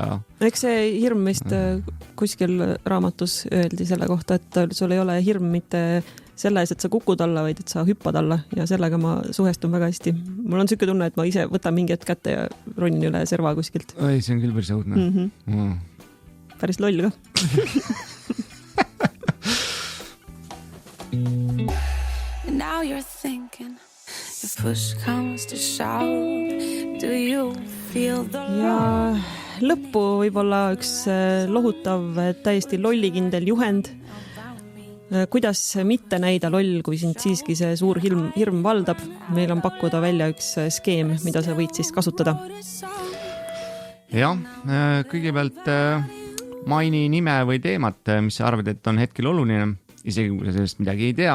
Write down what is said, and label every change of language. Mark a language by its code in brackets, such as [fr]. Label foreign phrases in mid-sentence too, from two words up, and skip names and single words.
[et] Eks see hirm vist kuskil raamatus öeldi selle kohta, et sul ei ole hirm mitte selle ees, et sa kukud alla, vaid et sa hüppad alla ja sellega ma suhestun väga hästi. Mul on siuke tunne, et ma ise võtan mingi hetk kätte ja ronin üle serva kuskilt. Oi, see on küll päris õudne. Päris loll ka. [en] Now you're thinking if push comes to shove, do you feel the [et] ja lõppu võib-olla üks lohutav, täiesti lollikindel juhend. Kuidas mitte näida loll, kui sind siiski see suur hirm valdab? Meil on pakkuda välja üks skeem, mida sa võid siis kasutada. Jah, kõigepealt maini nime või teemat, mis sa arvad, et on hetkel oluline, isegi kui sa sellest midagi ei tea.